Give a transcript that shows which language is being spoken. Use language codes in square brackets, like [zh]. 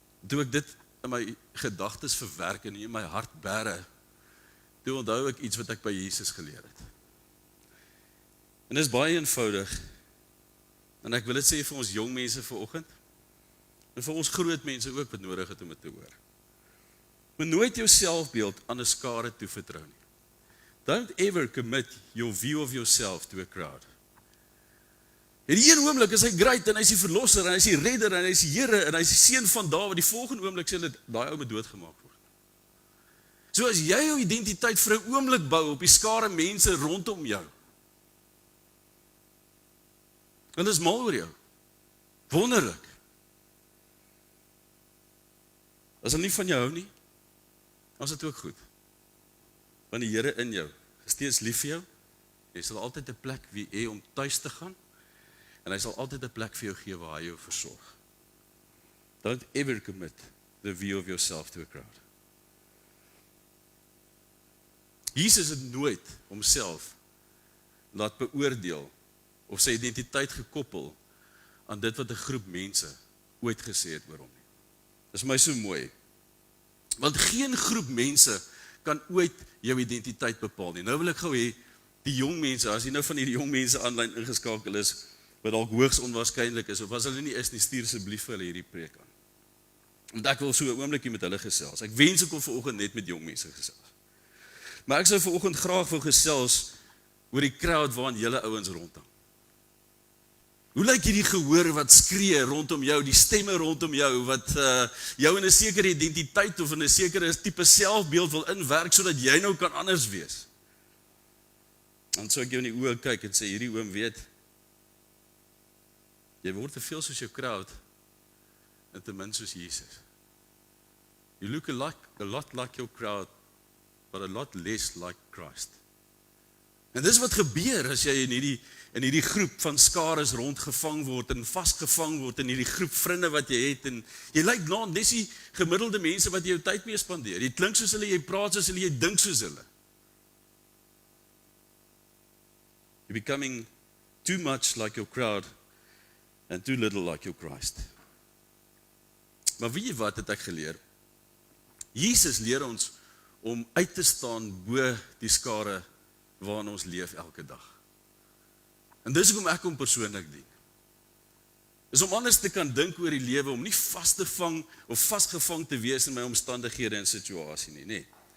[af] Toe ek dit in my gedagtes verwerk en in my hart bære, toe onthou ek iets wat ek by Jesus geleer het. En dit is baie eenvoudig, en ek wil dit sê vir ons jong mense vanoggend, en vir ons groot mense ook wat nodig het om dit te hoor. Moet nooit jou selfbeeld aan 'n skare toevertrou nie. [en] Don't ever commit your view of yourself to a crowd. [af] In die een oomblik is hy great, en hy is die verlosser, en hy is die redder, en hy is die Here, en hy is die seun van Dawid. Die volgende oomblik sê hulle, daai ou moet doodgemaak word. So as jy jou identiteit vir 'n oomblik bou op die skare mense rondom jou, en dis mal oor jou, wonderlik. As hulle nie van jou hou nie, dan is dit ook goed. Want die Here in jou is steeds lief vir jou. Jy sal altyd 'n plek hê om tuis te gaan, en hy sal altyd 'n plek vir jou gee waar hy jou versorg. [en] Don't ever commit the view of yourself to a crowd. [af] Jesus het nooit homself laat beoordeel of sy identiteit gekoppel aan dit wat 'n groep mense ooit gesê het oor hom nie. Dis my so mooi. Want geen groep mense kan ooit jou identiteit bepaal nie. Nou wil ek gou hê, die jong mense, as jy nou van hierdie jong mense aanlyn ingeskakel is, wat dalk hoogs onwaarskynlik is, of as hulle nie is nie, stuur asseblief vir hulle hierdie preek aan. Want ek wil so 'n oombliekie met hulle gesels. Ek wens ek kon vanoggend net met jong mense gesels. Maar ek sou vanoggend graag wil gesels oor die crowd waarin julle ouens rondhang. Hoe lyk hierdie gehoor wat skree rondom jou, die stemme rondom jou, wat jou in 'n sekere identiteit of in 'n sekere tipe selfbeeld wil inwerk, sodat jy nou kan anders wees? Dan sou ek jou in die oë kyk en sê, hierdie oom weet, jy word te veel soos jou crowd, en te min soos Jesus. [en] You look a lot like your crowd, but a lot less like Christ. [af] En dis wat gebeur as jy in hierdie groep van skares rondgevang word en vasgevang word in hierdie groep vriende wat jy het, en jy lyk net die gemiddelde mense wat jy jou tyd mee spandeer. Jy klink soos hulle, jy praat soos hulle, jy dink soos hulle. [en] You're becoming too much like your crowd and too little like your Christ. [af] Maar weet jy wat het ek geleer? Jesus leer ons om uit te staan bo die skare waarin ons leef elke dag. En dis hoekom ek hom persoonlik dien. Is om anders te kan dink oor die lewe, om nie vas te vang of vasgevang te wees in my omstandighede en situasie nie, nee.